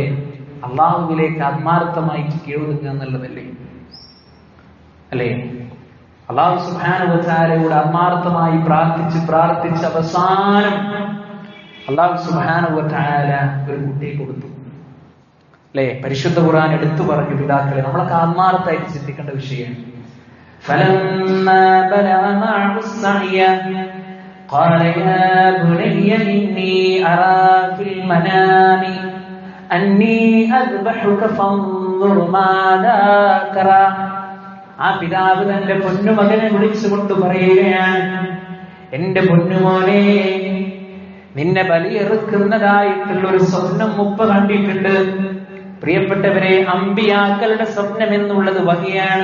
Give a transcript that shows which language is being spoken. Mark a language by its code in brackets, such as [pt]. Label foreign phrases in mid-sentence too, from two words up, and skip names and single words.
[ml] അള്ളാഹുവിലേക്ക് ആത്മാർത്ഥമായി കീഴൊതുങ്ങുക എന്നുള്ളതല്ലേ അല്ലേ? [ar] الله سبحانه و تعالى [ml] ആത്മാർത്ഥമായി പ്രാർത്ഥിച്ച് അവസാനം [ar] الله سبحانه و تعالى [ml] ഒരു കുട്ടിയെ കൊടുത്തു അല്ലേ? പരിശുദ്ധ ഖുർആൻ എടുത്തു പറഞ്ഞു പിതാക്കളെ, നമ്മളൊക്കെ ആത്മാർത്ഥമായിട്ട് ചിന്തിക്കേണ്ട വിഷയമാണ്. [ar] فلما بلغ معه السعي قال يا بني إني أرى في المنام أني أذبحك فانظر ماذا ترى. [ml] ആ പിതാവ് തന്റെ പൊന്നുമകനെ വിളിച്ചുകൊണ്ട് പറയുകയാണ്, എന്റെ പൊന്നുമോനെ, നിന്നെ ബലിയെറുക്കുന്നതായിട്ടുള്ള ഒരു സ്വപ്നം മുപ്പ കണ്ടിട്ടുണ്ട്. പ്രിയപ്പെട്ടവരെ, അമ്പിയാക്കളുടെ സ്വപ്നം എന്നുള്ളത് വഹിയാണ്.